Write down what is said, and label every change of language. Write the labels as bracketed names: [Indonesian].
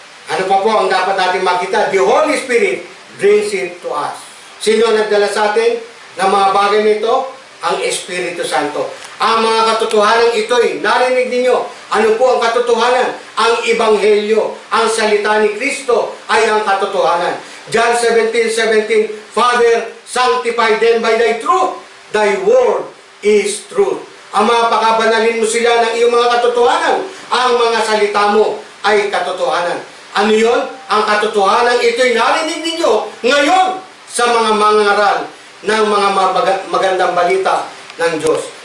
[Filipino] Ano pa po ang dapat natin makita? [English] The Holy Spirit brings it to us. [Filipino] Sino ang nagdala sa atin ng mga bagay nito? Ang Espiritu Santo. Ang mga katotohanan ito'y narinig ninyo. Ano po ang katotohanan? Ang Ebanghelyo, ang salita ni Kristo ay ang katotohanan. [English] John 17:17, Father, sanctify them by thy truth. Thy word is truth. [Filipino] Ang mga pakabanalin mo sila ng iyong mga katotohanan. Ang mga salita mo ay katotohanan. Ano yon? Ang katotohanan ito'y narinig ninyo ngayon sa mga mangaral ng mga magandang balita ng Diyos.